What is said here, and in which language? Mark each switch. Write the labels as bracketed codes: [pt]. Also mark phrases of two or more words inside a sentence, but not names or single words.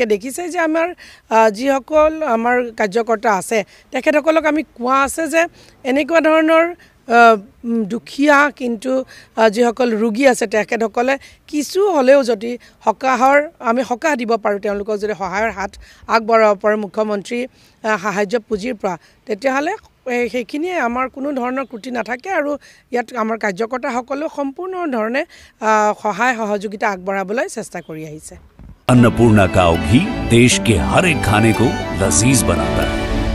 [as] দেখিছে যে আমাৰ যিসকল আমাৰ কাৰ্যকৰ্তা আছে তেখেতসকলক আমি কোৱা আছে যে এনেকুৱা ধৰণৰ দুখীয়া কিন্তু যিসকল ৰোগী আছে তেখেতসকলে কিছু হ'লেও যদি আমি সকাহ দিব পাৰোঁ তেওঁলোকক যদি সহায়ৰ হাত আগবঢ়াব পাৰোঁ মুখ্যমন্ত্ৰী সাহায্য পুঁজিৰ পৰা তেতিয়াহ'লে সেইখিনিয়ে আমাৰ কোনো ধৰণৰ ত্ৰুটি নাথাকে আৰু ইয়াত আমাৰ কাৰ্যকৰ্তাসকলেও সম্পূৰ্ণ ধৰণে সহায় সহযোগিতা আগবঢ়াবলৈ চেষ্টা কৰি আহিছে। [hi] अन्नपूर्णा काव घी देश के हर एक खाने को लजीज बनाता है।